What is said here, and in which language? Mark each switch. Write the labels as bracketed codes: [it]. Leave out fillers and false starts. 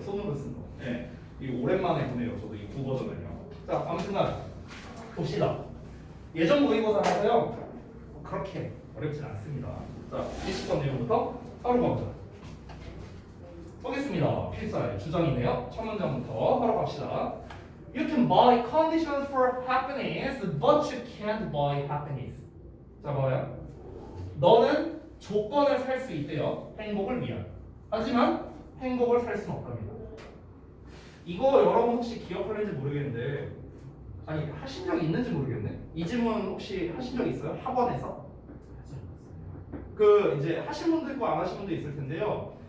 [ko] 손으로 쓴 거. 네. 이거 오랜만에 보네요. 저도 이 9버전을요. 자, 아무튼간 봅시다. 예전 모의고사라서요. 그렇게 어렵진 않습니다. 자, 20번 내용부터 바로 가보자. 보겠습니다. 필사의 주장이네요. 첫 문장부터 바로 갑시다. [en] You can buy conditions for happiness, but you can't buy happiness. [ko] 자, 뭐예요? 너는 조건을 살 수 있대요. 행복을 위한. 하지만 행복을 살 수는 없답니다. 이거 여러분 혹시 기억하는지 모르겠는데 아니 하신 적 있는지 모르겠네. 이 질문 혹시 하신 적 있어요? 학원에서? 그 이제 하신 분도 있고 안 하신 분도 있을 텐데요.